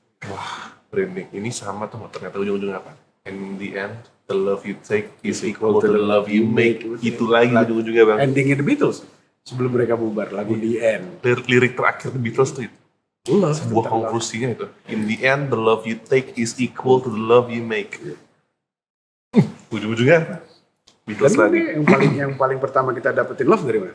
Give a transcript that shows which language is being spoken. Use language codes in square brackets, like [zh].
[id] Wah, branding ini sama tuh ternyata ujung-ujungnya apa? [en] In the end, the love you take is equal to the love you make. [id] Itu lagi ujung-ujungnya bang. Endingnya The Beatles sebelum mereka bubar lagu The End. Lirik terakhir The Beatles tuh itu. Sebuah konklusinya itu. [en] In the end, the love you take is equal to the love you make. [id] Ujung-ujungnya Beatles Dan lagi. ini yang paling pertama kita dapetin love dari mana?